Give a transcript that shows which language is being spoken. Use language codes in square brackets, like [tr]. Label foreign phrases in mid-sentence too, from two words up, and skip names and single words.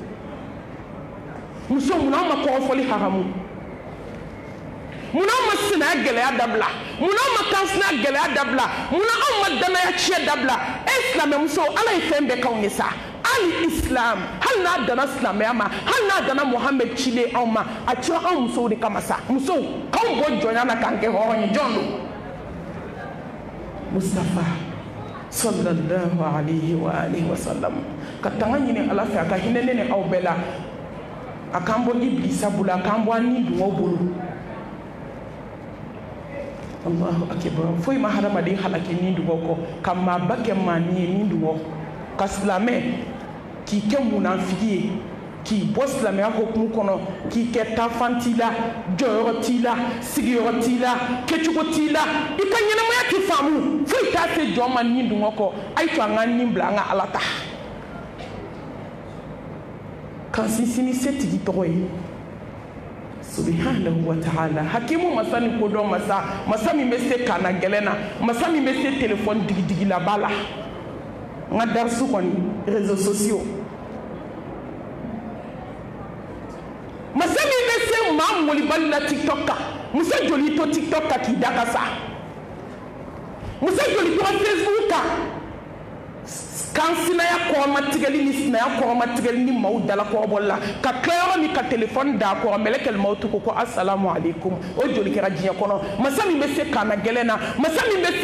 [bm] munna anw ma kɔgɔfɔli haramu munna anw ma sinaya gɛlɛya dabila munna anw ma kansinaya gɛlɛya dabila munna anw ma danaya tiɲɛ dabila silamɛ muso ala ye fɛn bɛɛ k'anw ye sa hali islam hali n'a dana silamɛya ma hali n'a dana Muhammed cilen anw ma a cira anw musow de kama sa musow k'anw bɔ jɔnya na k'an kɛ hɔrɔn ye jɔn don Mustafa [ar] صلى الله عليه وعلى آله وسلم [bm] ka tanga ɲini ala fɛ a ka hinɛ ne ni aw bɛɛ la a k'an bɔ iblisa bolo a k'an bɔ an ni dunŋɔw bolo [ar] الله أكبر [bm] foyi ma hadamaden halaki ni dunŋɔ kɔ ka maaba kɛ maani ye ni dunŋɔ ka silamɛ k'i kɛ munafiki ye k'i bɔ silamɛya hokumu kɔnɔ k'i kɛ taafan t'i la jɔyɔrɔ t'i la sigiyɔrɔ t'i la kɛcogo t'i la i ka ɲɛnamaya tɛ faamu foyi t'a se jɔn ma ni dunŋɔ kɔ a ye to an ka nin bila an ka ala ta k'an sinsin ni se tigi tɔgɔ ye [ar] سبحانه وتعالى [bm] hakimu masa ni kodɔn masa min bɛ se kana gɛlɛn na masa min bɛ se telefɔni digidigi-laba la n ka darisu kɔni [fr] réseaux sociaux [bm] masa min bɛ se maa molibali la tiktok kan muso joli to tiktok kan k'i da ka sa muso joli to facebook kan kan sinaya kɔrɔmatigɛli ni sinaya kɔrɔmatigɛli ni maaw dalakɔrɔbɔli la ka tila yɔrɔ min ka telefɔni da kɔrɔ mɛlɛkɛl mawutu ko [ar] السلام عليكم [bm] o joli kɛra diɲɛ kɔnɔ masa min bɛ se kana gɛlɛn na masa min bɛ se